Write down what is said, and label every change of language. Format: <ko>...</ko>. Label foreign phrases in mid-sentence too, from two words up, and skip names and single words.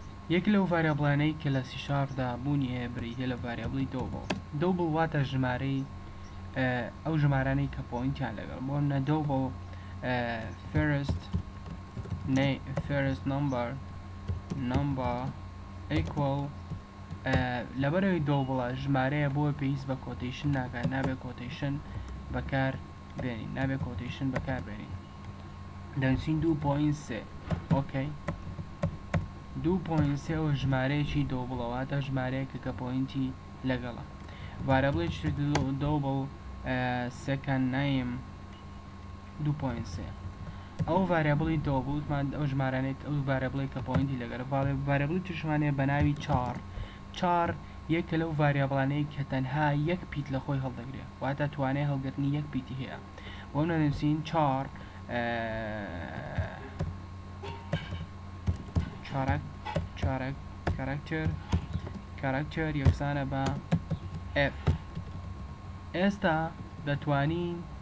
<ckb>یەک لەو ڤاریابڵانەی کە لە سیشاردا بوونی هەیە بریتێ لە ڤاریابڵی دۆبڵ واتە ژمارەی ئەو ژمارانەی کە پۆینتیان لەگەڵ بۆ منە دۆبڵ</ckb> <en>first number equal</en> <ckb>لەبەرەوەی دۆبڵە ژمارەیە بۆ پێویست بە کۆتیشن ناکات نابێت کۆتیشن بەکار بێنین دەنووسین 2.3 ئۆکەی 2.3 ئەو ژمارەیەکی دۆبڵەواتە ژمارەیەکە کە پۆینتی لەگەڵە ڤاریابڵێکی دۆبڵ</ckb> <en>second name</en> <ckb>2.3 ئەو ڤاریابڵی دۆبڵمان ئەو ژمارانێک ئەو ڤاریابڵی کە پۆینتی لەگەڵە ڤاریابڵی توشمانەیە بە ناوی 4 یەکە لەو ڤاریابڵانەی کە تەنها یەک پیت لە خۆی هەڵدەگرێت واتە توانای هەڵگرتنی یەک پیتی هەیە بۆ نەنووسین 4 کاراکتەر یەکسانە بە F ئێستا دەتوانین</ckb>